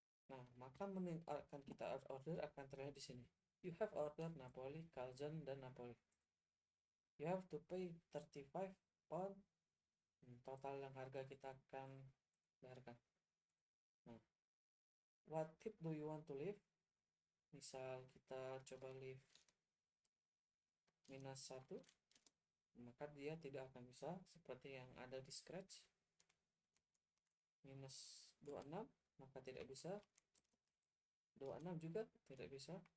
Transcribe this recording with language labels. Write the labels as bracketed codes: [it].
[id] Nah, maka menu akan kita order akan terlihat di sini. [en] You have ordered [id] Napoli, calzone, dan Napoli. [en] You have to pay 35 pound. [id] Total yang harga kita akan bayarkan. [en] Nah, what tip do you want to leave? [id] Misal kita coba leave -1, maka dia tidak akan bisa seperti yang ada di scratch. -26, maka tidak bisa. 26 juga tidak bisa.